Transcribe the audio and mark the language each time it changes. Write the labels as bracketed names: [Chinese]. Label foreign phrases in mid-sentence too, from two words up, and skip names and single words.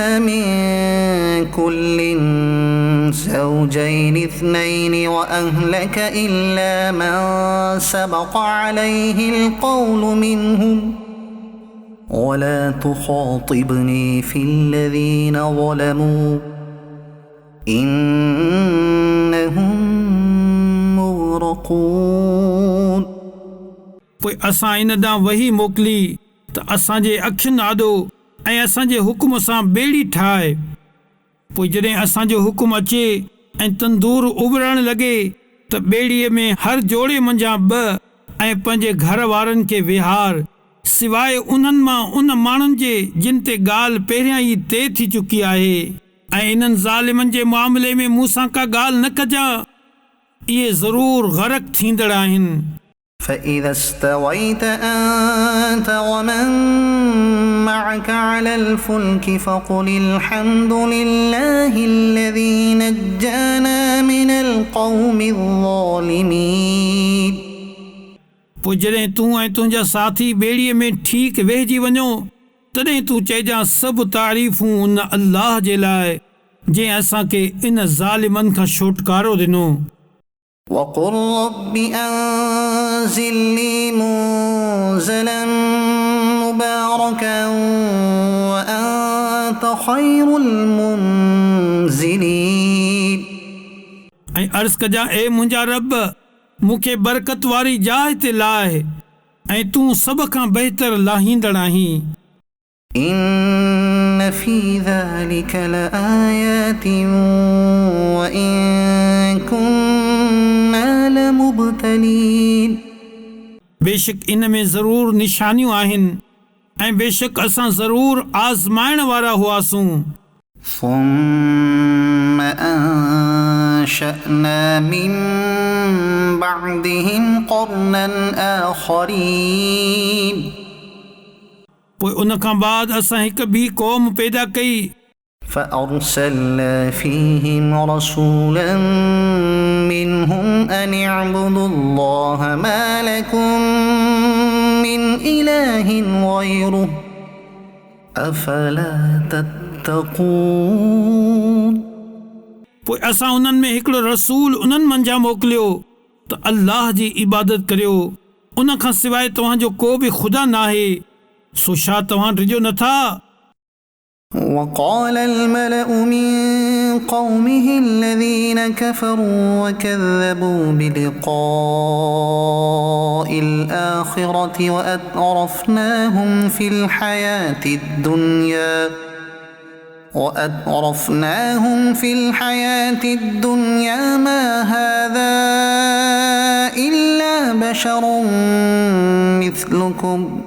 [Arabic] من كل زوجين اثنين وأهلك إلا من سبق عليه القول منهم ولا تخاطبني في الذين ظلموا إنهم مغرقون۔ [Sindhi] पोइ असां इन ॾांहुं वही मोकिली त असांजे अखियुनि आॾो ऐं असांजे हुकुम सां ॿेड़ी ठाहे। पोइ जॾहिं असांजो हुकुम अचे ऐं तंदूर उभरण लॻे त ॿेड़ीअ में हर जोड़े मंझां ॿ ऐं पंहिंजे घर वारनि खे विहार सवाइ उन्हनि मां उन माण्हुनि जे जिन ते ॻाल्हि पहिरियां ई तइ थी चुकी आहे ऐं इन्हनि ज़ालिमनि जे मामले में मूं सां का ॻाल्हि न कजां इहे ज़रूरु ग़रक़ थींदड़ आहिनि [Arabic] فإذا استويت أنت ومن معك على الفلك فقل الحمد لله الذي نجانا من القوم الظالمين [Sindhi] पोइ जॾहिं तूं ऐं तुंहिंजा साथी ॿेड़ीअ में ठीकु वेहिजी वञो तॾहिं तूं चइजांइ सभु तारीफ़ूं उन अल्लाह जे लाइ जंहिं असांखे इन ज़ालिमनि खां छुटकारो ॾिनो [Arabic] وقل رب أنزلني منزلا مباركا وأنت خير المنزلين [Sindhi] ऐं अर्ज़ कजां ए मुंहिंजा रब मूंखे बरकत वारी जाइ ते लाहे ऐं तूं सभ खां बहितर लाहींदड़ आहीं [Arabic] إن في ذلك لآيات وإن كنا لمبتلين [Sindhi] बेशक इन में ज़रूरु निशानियूं आहिनि ऐं बेशक असां ज़रूरु आज़माइण वारा हुआसूं [Arabic] ثم أنشأنا من بعدهم قرنا آخرين [Sindhi] पोइ उन खां बाद असां हिकु ॿी क़ौम पैदा कई [Arabic] فأرسلنا فيهم رسولا منهم أن اعبدوا الله ما لكم من إله غيره أفلا تتقون [Sindhi] पोइ असां उन्हनि में हिकिड़ो रसूल उन्हनि मंझां मोकिलियो त अल्लाह जी इबादत करियो उन खां सवाइ तव्हांजो को बि ख़ुदा नाहे सो छा तव्हां डिॼो नथा [Arabic] وقال الملأ من قومه الذين كفروا وكذبوا بلقاء الآخرة وأترفناهم في الحياة الدنيا ما هذا إلا بشر مثلكم